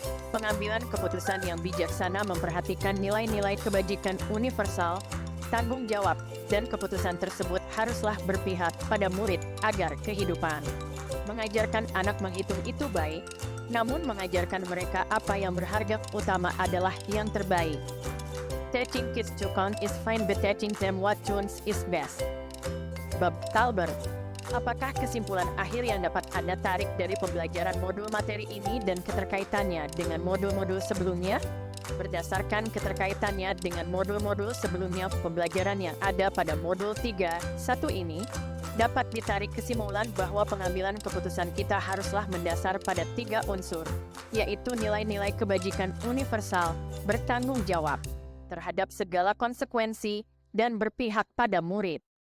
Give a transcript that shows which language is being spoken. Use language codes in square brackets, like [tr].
[id] Pengambilan keputusan yang bijaksana memperhatikan nilai-nilai kebajikan universal, tanggung jawab, dan keputusan tersebut haruslah berpihak pada murid agar kehidupan. Mengajarkan anak menghitung itu baik, namun mengajarkan mereka apa yang berharga utama adalah yang terbaik. [en] Teaching kids to count is fine, but teaching them what counts is best. [id] Bob Talbert. Apakah kesimpulan akhir yang dapat Anda tarik dari pembelajaran modul materi ini dan keterkaitannya dengan modul-modul sebelumnya? Berdasarkan keterkaitannya dengan modul-modul sebelumnya, pembelajaran yang ada pada modul 3.1 ini dapat ditarik kesimpulan bahwa pengambilan keputusan kita haruslah mendasar pada 3 unsur, yaitu nilai-nilai kebajikan universal, bertanggung jawab terhadap segala konsekuensi, dan berpihak pada murid.